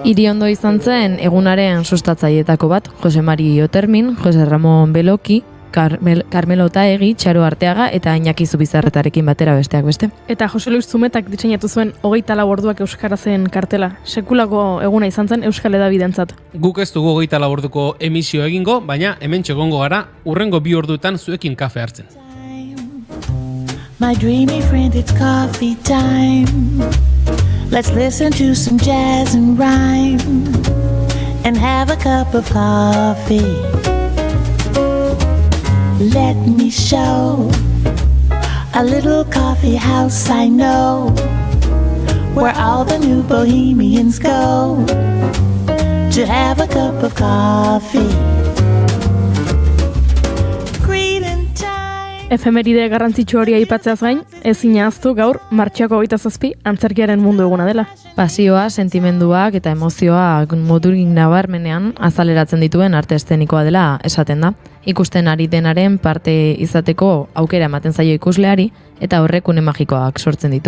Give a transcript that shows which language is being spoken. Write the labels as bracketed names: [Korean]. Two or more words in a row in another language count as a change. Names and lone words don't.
[Basque] Iriondo izan zen egunaren sustatzailetako bat, Jose Mari Otermin, Jose Ramon Beloki, Carmelo Taegi, Txaro Arteaga eta Iñaki Zubizarretarekin batera besteak beste. Eta Jose Luis Zumetak diseinatu zuen 24 orduak euskarazen kartela. Sekulako eguna izan zen Euskal Hedabidentzat. Guk ez dugu 24 orduko emisio egingo, baina hemen txegongo gara urrengo 2 orduetan zuekin kafe hartzen. [English] My dreamy friend, it's coffee time. Let's listen to some jazz and rhyme and have a cup of coffee. Let me show a little coffee house I know, where all the new bohemians go to have a cup of coffee. Greeting time. [Basque] Efemeride garrantzitsu hori aipatzeaz gain, ezin ahaztu gaur martxoako 27 antzerkiaren mundu eguna dela. Pasioa, sentimenduak eta emozioak modurik nabarmenean azaleratzen dituen arte eszenikoa dela esaten da. Ikusten ari denaren parte izateko aukera ematen zaio ikusleari eta horrek une magikoak sortzen ditu.